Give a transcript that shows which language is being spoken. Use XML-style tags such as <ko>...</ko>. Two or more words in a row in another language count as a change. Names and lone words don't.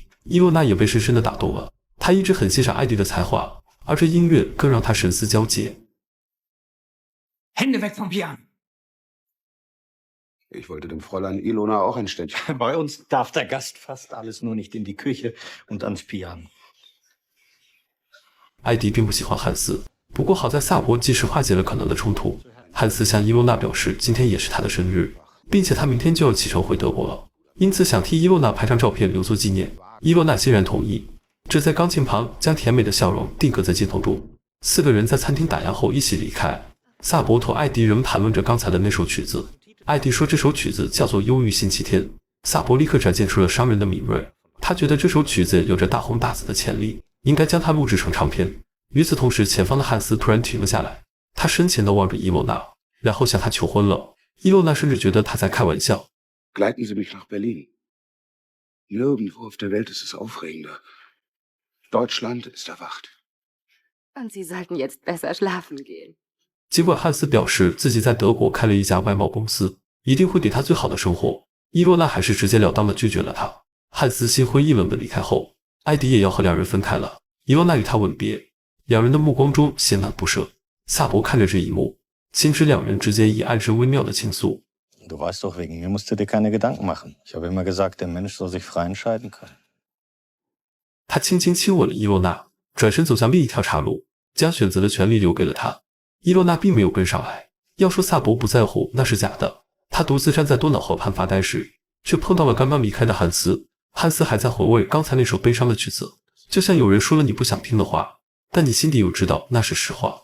<zh>伊洛娜也被深深地打动了，她一直很欣赏艾迪的才华，而这音乐更让她神思交结。</zh> <de>Hände weg vom Piano! Ich wollte dem Fräulein Ilona auch ein Ständchen. Bei uns darf der Gast fast alles, nur nicht in die Küche und ans Piano.</de> <zh>艾迪并不喜欢汉斯，不过好在萨博及时化解了可能的冲突。汉斯向伊洛娜表示，今天也是他的生日，并且他明天就要启程回德国了，因此想替伊洛娜拍张照片留作纪念。伊洛娜欣然同意，这在钢琴旁将甜美的笑容定格在镜头中。4个人在餐厅打烊后一起离开。萨博同艾迪仍谈论着刚才的那首曲子。艾迪说这首曲子叫做《忧郁星期天》，萨博立刻展现出了商人的敏锐，他觉得这首曲子有着大红大紫的潜力，应该将它录制成唱片。与此同时，前方的汉斯突然停了下来，他深情地望着伊洛娜，然后向她求婚了。伊洛娜甚至觉得他在开玩笑。</zh> <de>Gleiten Sie mich nach Berlin. Nirgendwo auf der Welt ist es aufregender. Deutschland ist erwacht. Und Sie sollten jetzt besser schlafen gehen.</de> <zh>尽管汉斯表示自己在德国开了一家外贸公司，一定会给他最好的生活，伊洛娜还是直截了当地拒绝了他。汉斯心灰意冷地离开后，艾迪也要和2人分开了。伊洛娜与他吻别，2人的目光中写满不舍。萨博看着这一幕，心知2人之间已暗生微妙的情愫。</zh> <de>Du weißt doch, wegen mir musst du dir keine Gedanken machen. Ich habe immer gesagt, der Mensch soll sich frei entscheiden können.</de> <zh>他轻轻亲吻了伊洛娜，转身走向另一条岔路，将选择的权利留给了他。伊洛娜并没有跟上来。要说萨博不在乎，那是假的。他独自站在多瑙河畔发呆时，却碰到了刚刚离开的汉斯。汉斯还在回味刚才那首悲伤的曲子，就像有人说了你不想听的话，但你心底又知道那是实话。</zh>